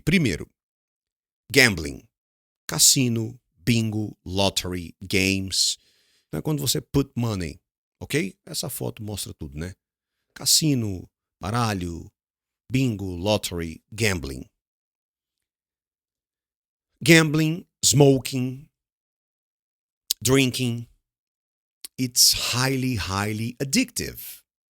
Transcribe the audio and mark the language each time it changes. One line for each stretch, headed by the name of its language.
Portuguese: Primeiro, gambling, cassino, bingo, lottery, games. É quando você
English: put money,
Portuguese: ok? Essa foto mostra tudo, né? Cassino, baralho, bingo, lottery, gambling.
English: Gambling, smoking, drinking, it's highly, highly addictive.